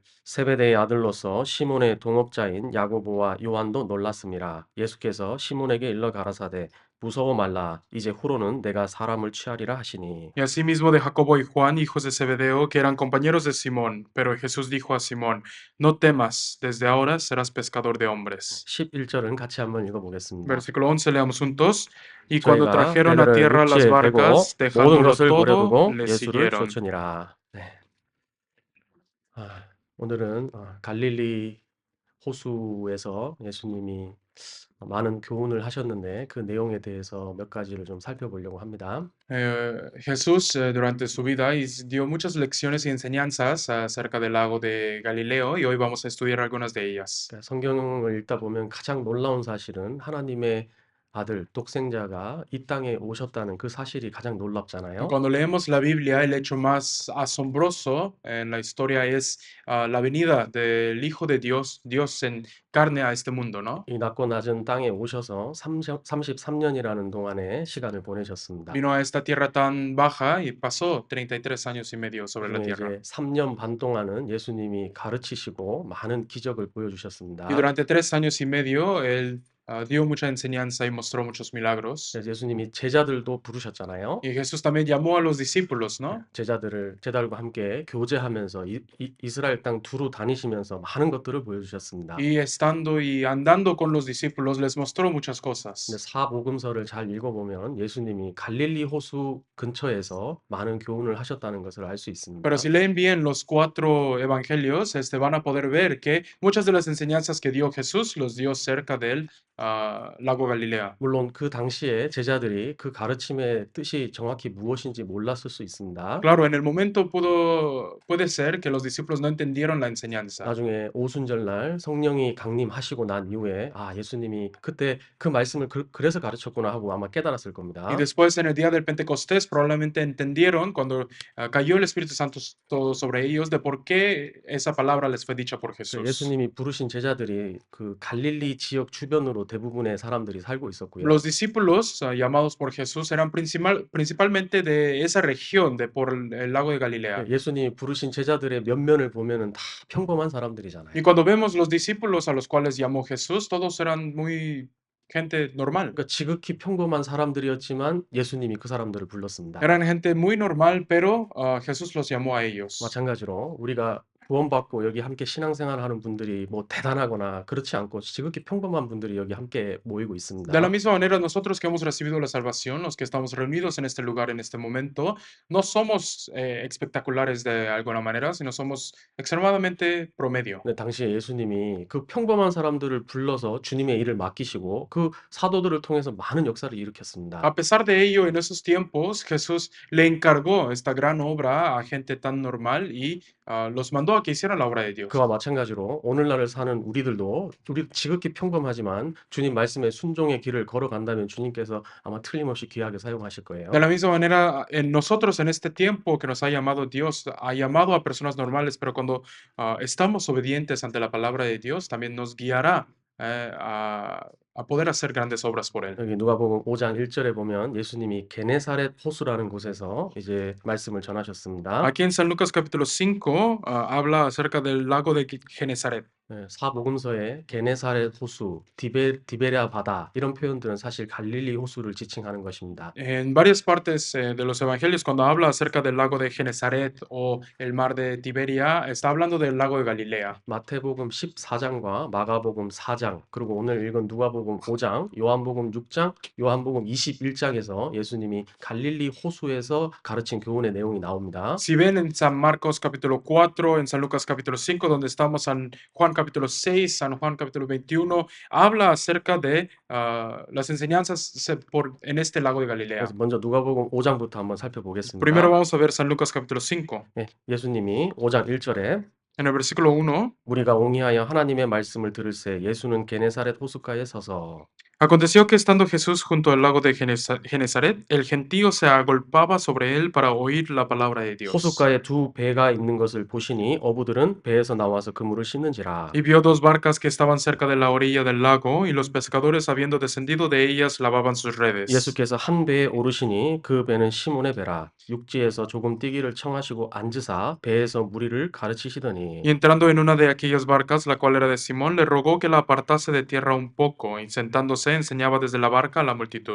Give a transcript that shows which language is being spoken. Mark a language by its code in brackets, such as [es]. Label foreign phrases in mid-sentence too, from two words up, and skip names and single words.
[ko] 세베대의 아들로서 시몬의 동업자인 야고보와 요한도 놀랐음이라. 예수께서 시몬에게 일러 가라사대 무서워 말라. 이제 후로는 내가 사람을 취하리라 하시니. [es] Y asimismo de Jacobo y Juan, hijos de Zebedeo, que eran compañeros de Simón. Pero Jesús dijo a Simón: No temas, desde ahora serás pescador de hombres. [ko] 11절은 같이 한번 읽어보겠습니다. [es] Versículo 11, leamos juntos. Y cuando [ko] 저희가 [es] trajeron a [ko] 배를 [es] tierra las [ko] 육지에 대고 [es] barcas, [ko] 모든 [es] dejándolo [ko] 것을 [es] todo, [ko] 버려두고 [es] le [ko] 예수를 [es] siguieron. [ko] 쫓으니라. 네. 오늘은 갈릴리 호수에서 예수님이 많은 교훈을 하셨는데 그 내용에 대해서 몇 가지를 좀 살펴보려고 합니다. [es] Jesús durante su vida dio muchas lecciones y enseñanzas acerca del lago de Galileo y hoy vamos a estudiar algunas de ellas. [ko] 그러니까 성경을 읽다 보면 가장 놀라운 사실은 하나님의 아들, 독생자가 이 땅에 오셨다는 그 사실이 가장 놀랍잖아요. [es] Cuando leemos la Biblia, el hecho más asombroso en la historia es la venida del Hijo de Dios, Dios en carne a este mundo, ¿no? [ko] 이 낮고 낮은 땅에 오셔서 33년이라는 동안의 시간을 보내셨습니다. [es] Vino a esta tierra tan baja y pasó 33 años y medio sobre la [ko] 그중에 [es] tierra. [ko] 이제 3년 반 동안은 예수님이 가르치시고 많은 기적을 [es] Y [ko] 보여주셨습니다. [es] durante 3 años y medio, él dio mucha enseñanza y mostró muchos milagros. [ko] 그래서 예수님이 제자들도 부르셨잖아요. [es] Y Jesús también llamó a los discípulos, [ko] 네, [es] ¿no? [ko] 제자들과 함께 교제하면서 이스라엘 땅 두루 다니시면서 많은 것들을 보여주셨습니다. [es] Y estando y andando con los discípulos, les mostró muchas [ko] 근데 [es] cosas. [ko] 사복음서를 잘 읽어보면 예수님이 갈릴리 호수 근처에서 많은 교훈을 하셨다는 것을 알 수 [es] Pero [ko] 있습니다. [es] si leen bien los 4 evangelios, van a poder ver que muchas de las enseñanzas que dio Jesús los dio cerca del lago Galilea. [ko] 물론 그 당시에 제자들이 그 가르침의 뜻이 정확히 무엇인지 몰랐을 수 있습니다. [es] Claro, en el momento puede ser que los discípulos no entendieron la enseñanza. [ko] 나중에 오순절날 성령이 강림하시고 난 이후에 예수님이 그때 그 말씀을 그래서 가르쳤구나 하고 아마 깨달았을 [es] Y [ko] 겁니다. [es] después en el día del Pentecostés probablemente entendieron cuando cayó el Espíritu Santo todo sobre ellos de por qué esa palabra les fue dicha por [ko] 그 [es] Jesús. [ko] 예수님이 부르신 제자들이 그 갈릴리 지역 주변으로 대부분의 사람들이 살고 있었고요. [es] Los discípulos llamados por Jesús eran principalmente de esa región, de por el lago de Galilea. [ko] 예수님이 부르신 제자들의 면면을 보면은 다 평범한 사람들이잖아요. [es] Y cuando vemos los discípulos a los cuales llamó Jesús, todos eran muy gente normal. [ko] 그러니까 지극히 평범한 사람들이었지만 예수님이 그 사람들을 불렀습니다. [es] Eran gente muy normal, pero Jesús los llamó a ellos. [ko] 마찬가지로 우리가 구원받고 여기 함께 신앙생활하는 분들이 뭐 대단하거나 그렇지 않고 지극히 평범한 분들이 여기 함께 모이고 [es] De la [ko] 있습니다. [es] misma manera, nosotros que hemos recibido la salvación, los que estamos reunidos en este lugar, en este momento, no somos espectaculares de alguna manera, sino somos extremadamente promedio. [ko] 근데 당시에 예수님이 그 평범한 사람들을 불러서 주님의 일을 맡기시고 그 사도들을 통해서 많은 역사를 일으켰습니다. [es] A pesar de ello, en esos tiempos, Jesús le encargó esta gran obra a gente tan normal y los mandó a que hicieran la obra de Dios. [ko] 그와 마찬가지로 오늘날을 사는 우리들도 우리 지극히 평범하지만 주님 말씀에 순종의 길을 걸어간다면 주님께서 아마 틀림없이 귀하게 사용하실 거예요. [es] De la misma manera, en nosotros en este tiempo que nos ha llamado Dios, ha llamado a personas normales, pero cuando estamos obedientes ante la palabra de Dios, también nos guiará a poder hacer grandes obras por Él. [ko] 여기 누가복음 5장 1절에 보면 예수님이 게네사렛 호수라는 곳에서 이제 말씀을 전하셨습니다. [es] Aquí en San Lucas capítulo 5 habla acerca del lago de Genezaret. [ko] 사복음서에 게네사렛 호수, 디베랴 바다 이런 표현들은 사실 갈릴리 호수를 지칭하는 것입니다. [es] En varias partes de los evangelios, cuando habla acerca del lago de Genezaret o el mar de Tiberia, está hablando del lago de Galilea. [ko] 마태복음 14장과 마가복음 4장, 그리고 오늘 읽은 누가복음 5장, 요한복음 6장, 요한복음 21장에서 예수님이 갈릴리 호수에서 가르친 교훈의 내용이 나옵니다. [es] Si ven en San Marcos capítulo 4, en San Lucas capítulo 5, donde estamos, San Juan capítulo 6, San Juan capítulo 21, habla acerca de las enseñanzas en este lago de Galilea. [ko] 그래서 먼저 누가복음 5장부터 한번 [es] Primero [ko] 살펴보겠습니다. [es] vamos a ver San Lucas capítulo 5. [ko] 예수님이 5장 1절에 [es] En el versículo 1, [ko] 우리가 옹이하여 하나님의 말씀을 들을새 예수는 게네사렛 호숫가에 서서 [es] aconteció que estando Jesús junto al lago de Genezaret, el gentío se agolpaba sobre él para oír la palabra de Dios. [ko] 호숫가에 두 배가 있는 것을 보시니 어부들은 배에서 나와서 그물을 씻는지라. [es] Y vio 2 barcas que estaban cerca de la orilla del lago, y los pescadores, habiendo descendido de ellas, lavaban sus redes. [ko] 예수께서 한 배에 오르시니 그 배는 시몬의 배라. 육지에서 조금 뛰기를 청하시고 앉으사 배에서 무리를 가르치시더니 [es] Y entrando en una de aquellas barcas, la cual era de Simón, le rogó que la apartase de tierra un poco, y sentándose enseñaba desde la barca a la multitud.